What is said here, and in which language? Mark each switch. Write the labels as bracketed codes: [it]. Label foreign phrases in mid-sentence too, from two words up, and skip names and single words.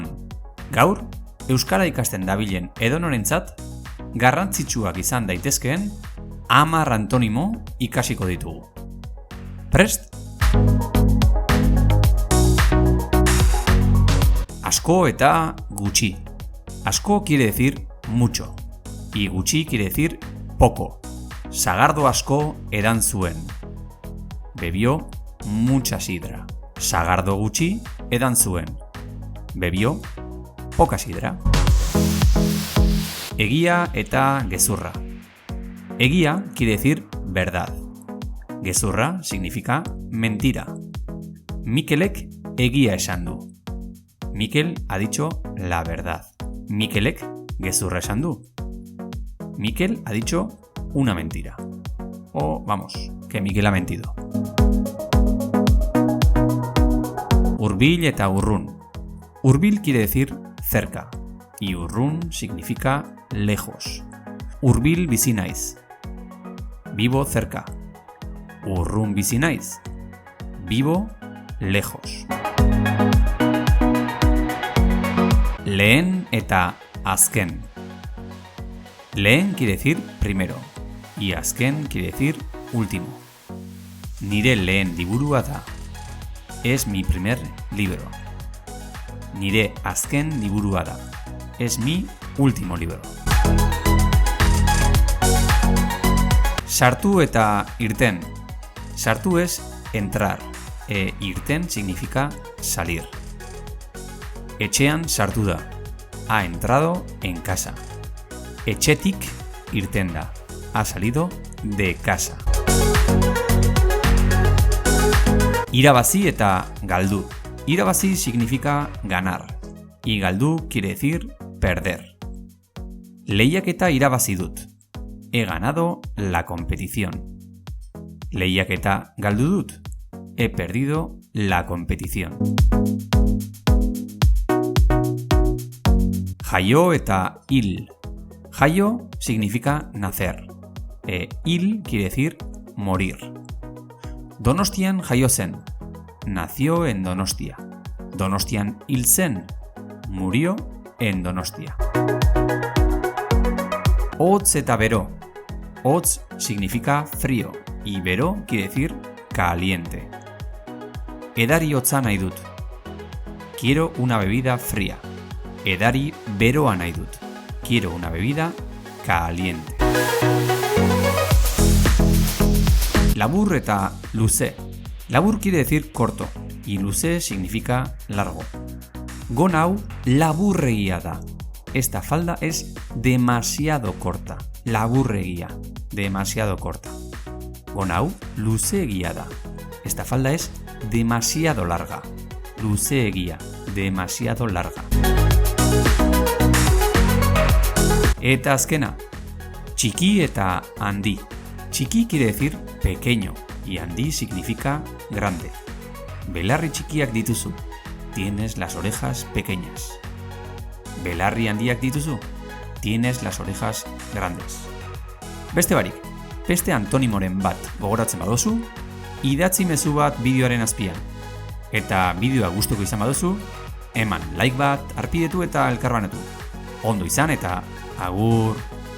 [eu] Gaur, euskara ikasten dabilen edonorentzat, garrantzitsuak izan daitezkeen 10 antonimo ikasiko ditugu. Prest? Asko eta gutxi. [es] Asko quiere decir mucho, y gutxi quiere decir poco. [eu] Sagardo asko edan zuen. [es] Bebió mucha sidra. [eu] Sagardo gutxi edan zuen. [es] Bebió poca sidra. [eu] Egia eta gezurra. [es] Egia quiere decir verdad. Gezurra significa mentira. [eu] Mikelek egia esan du. [es] Mikel ha dicho la verdad. [eu] Mikelek gezurra esan du. [es] Mikel ha dicho una mentira. O vamos, que Mikel ha mentido. [eu] Hurbil eta urrun. [es] Hurbil quiere decir cerca y urrun significa lejos. [eu] Hurbil bizi naiz. [es] Vivo cerca. [eu] Urrun bizi naiz. [es] Vivo lejos. [eu] Lehen eta azken. [es] Lehen quiere decir primero y azken quiere decir último. [eu] Nire lehen liburua da. [es] Es mi primer libro. [eu] Nire azken liburua da. [es] Es mi último libro. [eu] Sartu eta irten. [es] Sartu es entrar e irten significa salir. [eu] Etxean sartu da. [es] Ha entrado en casa. [eu] Etxetik irten da. [es] Ha salido de casa. [eu] Irabazi eta galdu. [es] Irabazi significa ganar y galdu quiere decir perder. [eu] Lehiaketa irabazi dut. [es] He ganado la competición. [eu] Lehiaketa galdu dut. [es] He perdido la competición. [eu] Jaio eta hil. [es] Jaio significa nacer. Hil quiere decir morir. [eu] Donostian jaio zen. [es] Nació en Donostia. [eu] Donostian hil zen. [es] Murió en Donostia. [eu] Hotz eta bero. [es] Hotz significa frío y bero quiere decir caliente. [eu] Edari hotza nahi dut. [es] Quiero una bebida fría. [eu] Edari beroa nahi dut. [es] Quiero una bebida caliente. [eu] Labur eta luze. [es] Labur quiere decir corto y luze significa largo. [eu] Gon hau laburregia da. [es] Esta falda es demasiado corta. Laburregia, demasiado corta. [eu] Gon hau luzeegia da. [es] Esta falda es demasiado larga. Luzeegia, demasiado larga. [eu] Eta azkena. Txiki eta handi. [es] Txiki quiere decir pequeño y handi significa grande. [eu] Belarri txikiak dituzu. [es] Tienes las orejas pequeñas. [eu] Belarri handiak dituzu. [es] Tienes las orejas grandes. [eu] Beste barik, beste antonimoren bat gogoratzen baduzu, idatzi mezu bat bideoaren azpian. Eta bideoa gustuko izan baduzu, eman like bat, arpidetu eta elkarbanatu. Ondo izan eta agur!